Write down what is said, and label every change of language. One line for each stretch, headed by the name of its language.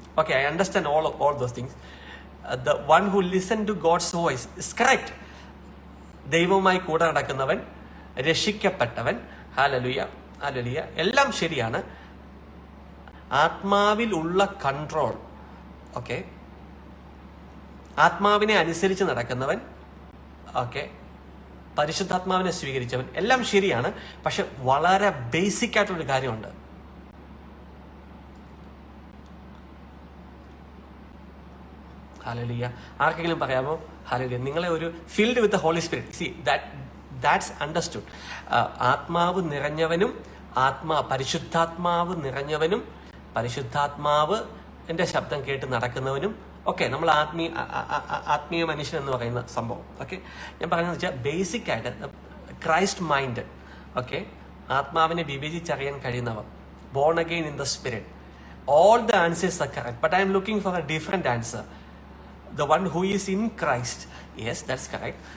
English: Okay, I understand all those things. The one who listen to God's voice is correct.
Malayalam: ദൈവവുമായി കൂടെ നടക്കുന്നവൻ, രക്ഷിക്കപ്പെട്ടവൻ, hallelujah hallelujah, എല്ലാം ശരിയാണ്. ആത്മാവിൽ ഉള്ള കൺട്രോൾ, ഓക്കെ, ആത്മാവിനെ അനുസരിച്ച് നടക്കുന്നവൻ, ഓക്കെ, പരിശുദ്ധാത്മാവിനെ സ്വീകരിച്ചവൻ, എല്ലാം ശരിയാണ്. പക്ഷെ വളരെ ബേസിക് ആയിട്ടുള്ളൊരു കാര്യമുണ്ട്. ഹല്ലേലൂയ. ആർക്കെങ്കിലും പറയാമോ? ഹല്ലേലൂയ. നിങ്ങളെ ഒരു
English: Filled with the holy spirit. See that's understood.
Malayalam: ആത്മാവ് നിറഞ്ഞവനും പരിശുദ്ധാത്മാവ് നിറഞ്ഞവനും പരിശുദ്ധാത്മാവ് എന്റെ ശബ്ദം കേട്ട് നടക്കുന്നവനും, ഓക്കെ, നമ്മൾ ആത്മീയ മനുഷ്യൻ എന്ന് പറയുന്ന സംഭവം.
English: okay,
Malayalam: ഞാൻ പറയുന്നത് വെച്ചാൽ ബേസിക് ആയിട്ട്
English: Christ mind, okay,
Malayalam: ആത്മാവിനെ വിവേചിച്ചറിയാൻ കഴിയുന്നവർ,
English: Born again in the spirit, all the answers are correct, but I am looking for a different answer. The one who is in Christ, yes, that's correct.